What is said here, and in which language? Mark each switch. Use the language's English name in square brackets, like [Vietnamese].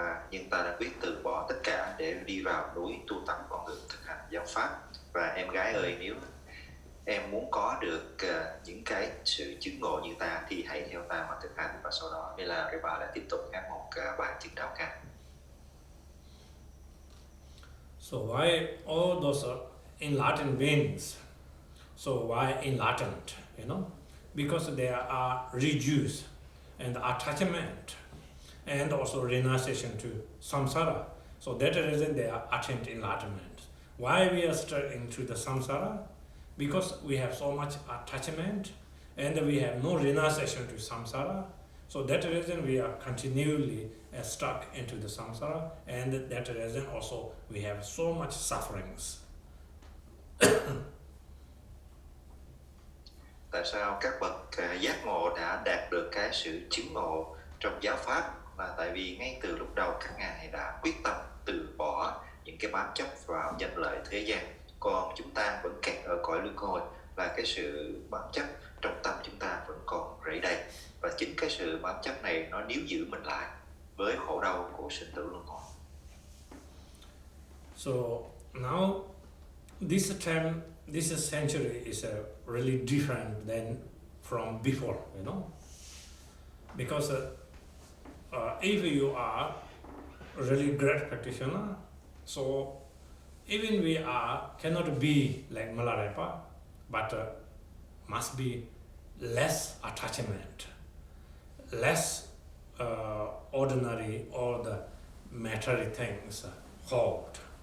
[Vietnamese] Nhưng ta đã quyết từ bỏ tất cả để đi vào núi tu tập con đường thực hành giáo pháp. Và em gái ơi, nếu em muốn có được những cái sự chứng ngộ như ta thì hãy theo ta mà thực hành. Và sau đó Milarepa lại tiếp tục hát một bài chứng đạo ca. [English] So why all those enlightened beings? So why enlightened? You know, because there are reduced and attachment, and also renunciation to samsara. So that reason they are attained enlightenment. Why we are stuck into the samsara? Because we have so much attachment, and we have no renunciation to samsara. So that reason we are continually stuck into the samsara, and that reason also we have so much sufferings. [Vietnamese] Tại sao các bậc giác ngộ đã đạt được cái sự chứng ngộ trong giáo pháp? Là tại vì ngay từ lúc đầu các ngài đã quyết tâm từ bỏ những cái bám chấp vào danh lợi thế gian. Còn chúng ta vẫn kẹt ở cõi luân hồi, là cái sự bám chấp trong tâm chúng ta vẫn còn rẫy đầy. Và chính cái sự bám chấp này nó níu giữ mình lại với khổ đau của sinh tử luân hồi. [English] So now this time, this century is really different than from before, you know, because if you are really great practitioner, so even we cannot be like Milarepa, but must be less attachment, less ordinary or the material things hold.